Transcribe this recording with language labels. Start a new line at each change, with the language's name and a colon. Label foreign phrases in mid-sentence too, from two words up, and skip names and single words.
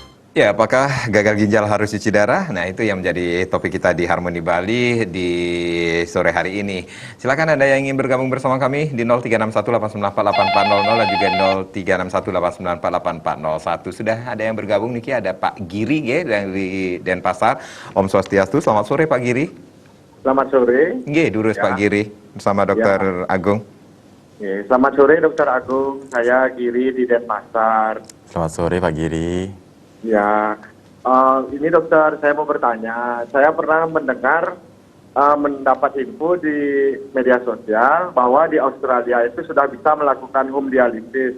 Indonesian: Ya, apakah gagal ginjal harus cuci darah? Nah, itu yang menjadi topik kita di Harmoni Bali di sore hari ini. Silakan Anda yang ingin bergabung bersama kami di 0361894840 dan juga 0361894841. Sudah ada yang bergabung, Niki, ada Pak Giri ya, dari Denpasar.
Sanskrit: Om Swastiastu,
Indonesian: selamat sore Pak Giri. Selamat sore.
Balinese: Nggih, durus
Indonesian: Ya, Pak Giri bersama ya. Dokter Agung. Ya, selamat sore Dokter Agung. Saya Giri di Denpasar. Selamat sore Pak Giri. Ya, ini dokter, saya mau bertanya. Saya pernah mendapat info di media sosial bahwa di Australia itu sudah bisa melakukan
English: home dialysis.